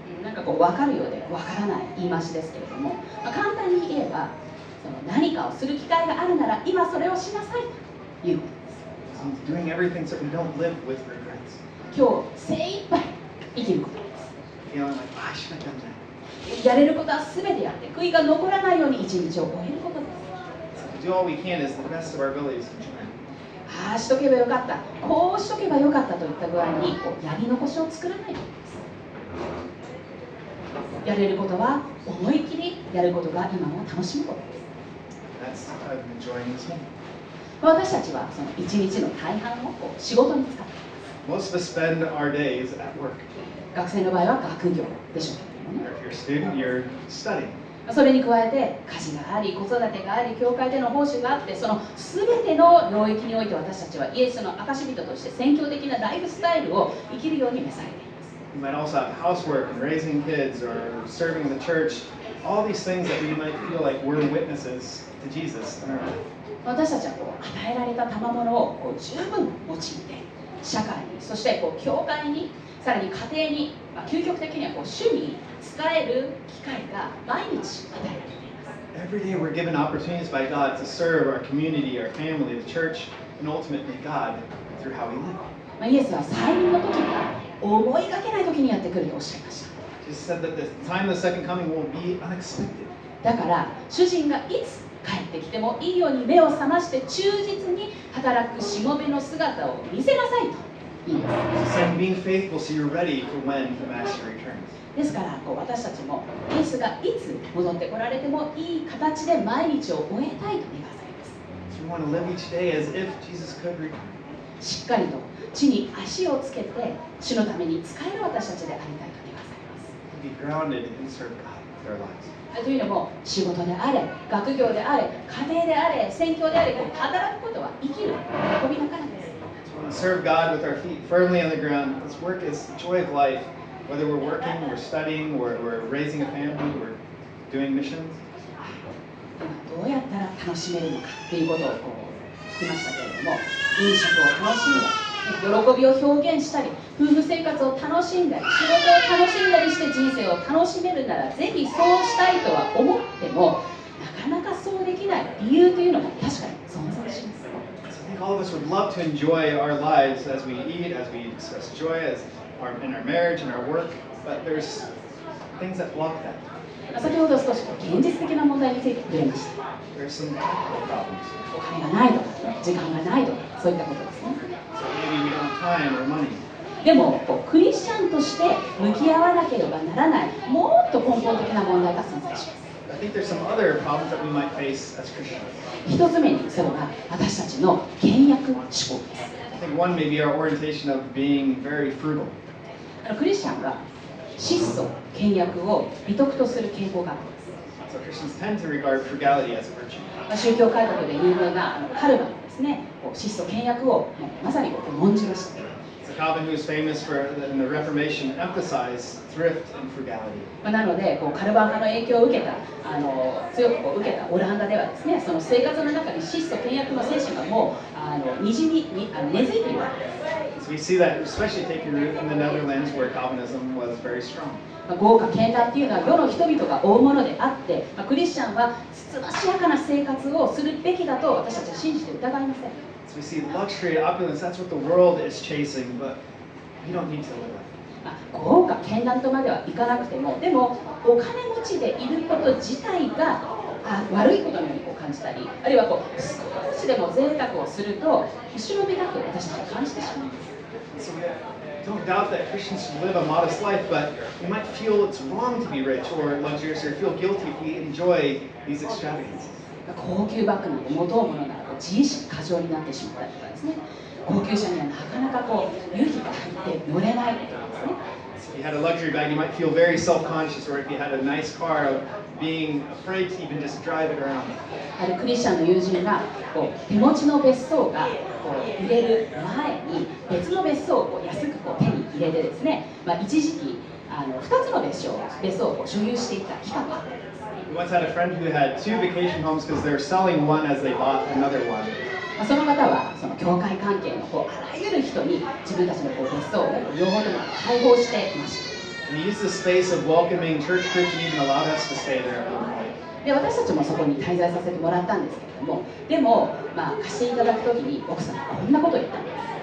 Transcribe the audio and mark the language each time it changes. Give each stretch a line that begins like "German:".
Japanese: なんかこう分かるようで分からない言い回しですけれども、簡単に言えばその何かをする機会があるなら今それをしなさいということです。
English: Doing everything so we don't live with regrets.
Japanese: 今日精一杯生きることです。
English: Feeling like, I should have done that.
Japanese: やれることは全てやって悔いが残らないように一日を終えることです。
English: So do all we can is the best of our abilities.
Japanese: ああしとけばよかった、こうしとけばよかったといった具合にこうやり残しを作らないことです。やれることは思い切りやることが今を楽しむことです。
English: That's enjoying this moment.
Japanese: 私たちはその一日の大半をこう仕事に使っています。
English: Most of us spend our days at work.
Japanese: 学生の場合は学業でしょうけれどもね。
English: Or if you're a student, you're studying.
Japanese: それに加えて家事があり子育てがあり教会での奉仕があって、その全ての領域において私たちはイエスの証人として宣教的なライフスタイルを生きるように召されています。
English: You might also have housework and raising kids or serving in the church. All these things that we might feel like we're witnesses to Jesus in our life.
Japanese: 私たちはこう与えられた賜物をこう十分用いて社会に、そしてこう教会に、さらに家庭に、究極的にはこう主に使える機会が毎日与えられています。
English: Every day we're given opportunities by God to serve our community, our family, the church, and ultimately God through how we live.
Japanese: イエスは再臨の時が思いがけない時にやってくるとおっしゃいました。
English: Jesus said that the time of the second coming will be unexpected.
Japanese: だから主人がいつ帰ってきてもいいように目を覚まして忠実に働くしもべの姿を見せなさいと言います。
English: He's saying being faithful so you're ready for when the master returns.
Japanese: ですからこう私たちもイエスがいつ戻ってこられてもいい形で毎日を終えたいと願わされます。
English: So we want to live each day as if Jesus could return.
Japanese: しっかりと地に足をつけて主のために使える私たちでありたいと願わされます。
English: Be grounded and serve God with our lives.
Japanese: というのも仕事であれ学業であれ家庭であれ宣教であれこう働くことは生きる喜びのからです。
English: So we want to serve God with our feet firmly on the ground. This work is the joy of life. Whether we're working, we're studying, we're raising a family, we're doing missions.
Japanese: どうやったら楽しめるのかということをこう聞きましたけれども、飲食を楽しんだり喜びを表現したり夫婦生活を楽しんだり仕事を楽しんだりして人生を楽しめるならぜひそうしたいとは思ってもなかなかそうできない理由というのも確かに存在します。
English: So I think all of us would love to enjoy our lives as we eat, as we express joy, in our marriage, in our work, but there's things that block that.
Japanese: 先ほど少し現実的な問題について触れました。
English: There's some practical problems.
Japanese: お金がないとか時間がないとかそういったことですね。
English: So maybe we don't have time or money.
Japanese: でもクリスチャンとして向き合わなければならないもっと根本的な問題が存在します。
English: I think there's some other problems that we might face as Christians.
Japanese: 一つ目にそれは私たちの倹約思考です。
English: I think one may be our orientation of being very frugal.
Japanese: クリスチャンは質素倹約を美徳とする傾向があるんです。
English: So Christians tend to regard frugality as a virtue.
Japanese: 宗教改革で有名なカルバンはですね、質素倹約をまさに重んじました。
English: So Calvin, who is famous for in the Reformation, emphasized thrift and frugality.
Japanese: なのでカルバン派の影響を受けた強く受けたオランダではですね、その生活の中に質素倹約の精神がもうにじみ根付いているわけです。
English: So we see that especially taking root in the Netherlands where Calvinism was very strong.
Japanese: 豪華絢爛っていうのは世の人々が追うものであって、クリスチャンはつつましやかな生活をするべきだと私たちは信じて疑いません。
English: So we see luxury, opulence, that's what the world is chasing, but we don't need to live that.
Japanese: 豪華絢爛とまではいかなくても、でもお金持ちでいること自体が悪いことのように感じたり、あるいは少しでも贅沢をすると後ろめたく私たちは感じてしまいます。
English: So we don't doubt that Christians should live a modest life, but we might feel it's wrong to be rich or luxurious or feel guilty if we enjoy these extravagances.
Japanese: 高級バッグなんて持とうものなら自意識過剰になってしまったりとかですね、高級車にはなかなか勇気が入って乗れないとかですね。
English: If you had a luxury bag, you might feel very self-conscious, or if you had a nice car, of being afraid to even just drive it around.
Japanese: あるクリスチャンの友人が手持ちの別荘が売れる前に別の別荘を安く手に入れてですね、一時期2つの別荘を所有していた期間があったんです。
English: We once had a friend who had 2 vacation homes because they were selling one as they bought another one.
Japanese: その方はその教会関係のあらゆる人に自分たちの別荘を両方とも開放していました。
English: And he used the space of welcoming church groups and even allowed us to stay there at one point.
Japanese: で私たちもそこに滞在させてもらったんですけれども、でも、貸していただくときに奥さんこんなことを言ったんです。